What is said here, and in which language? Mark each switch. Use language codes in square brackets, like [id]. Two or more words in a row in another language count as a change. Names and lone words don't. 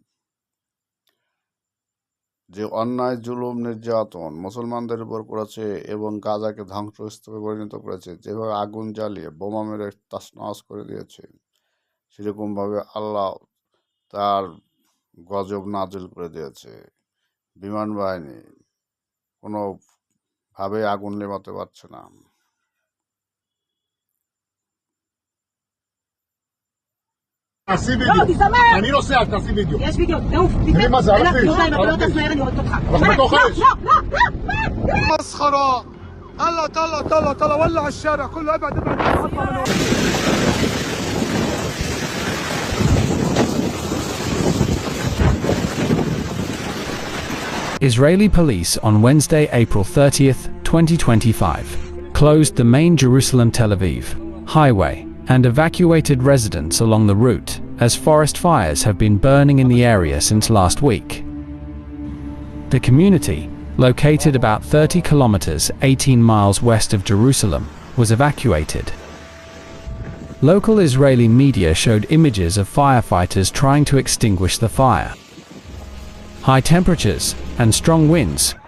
[bn] যে অন্যায় জুলুম নির্যাতন মুসলমানদের উপর করেছে এবং গাজাকে ধ্বংসস্তূপে পরিণত করেছে, যেভাবে আগুন জ্বালিয়ে বোমা মেরে তছনছ করে দিয়েছে, সেরকমভাবে আল্লাহ তার গজব নাজিল করে দিয়েছে। বিমান বাহিনী কোনোভাবে আগুন নেভাতে পারছে না। [he] תעשי וידאו. אני נוסע, תעשי וידאו. יש וידאו, תעוף. תראי מה זה, על הכביש. לא, תעוף מהר, אני הורגת אותך. אנחנו בתוך האש. [ar] مسخرة. طلع طلع طلع طلع ولع الشارع كله. ابعد ابعد. [en] Israeli police on Wednesday, April 30th, 2025, closed the main Jerusalem-Tel Aviv highway and evacuated residents along the route, as forest fires have been burning in the area since last week. The community, located about 30 kilometers 18 miles west of Jerusalem, was evacuated. Local Israeli media showed images of firefighters trying to extinguish the fire. High temperatures and strong winds